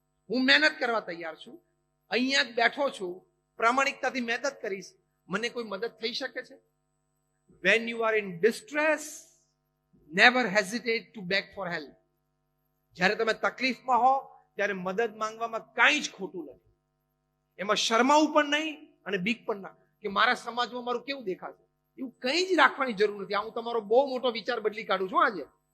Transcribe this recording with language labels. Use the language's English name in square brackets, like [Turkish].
[Gujarati] હું મહેનત કરવા તૈયાર છું, અહીંયા જ બેઠો છું, પ્રામાણિકતાથી મહેનત કરીશ. મને કોઈ મદદ થઈ શકે છે? [English] When you are in distress, never hesitate to beg for help. [Gujarati] જ્યારે તમે તકલીફમાં હો ત્યારે મદદ માંગવામાં કાંઈ જ ખોટું નથી. એમાં શરમાવું પણ નહીં અને બીક પણ ના કે મારા સમાજમાં મારું કેવું દેખાશે, એવું કંઈ જ રાખવાની જરૂર નથી. હું તમારો બહુ મોટો વિચાર બદલી કાઢું છું આજે.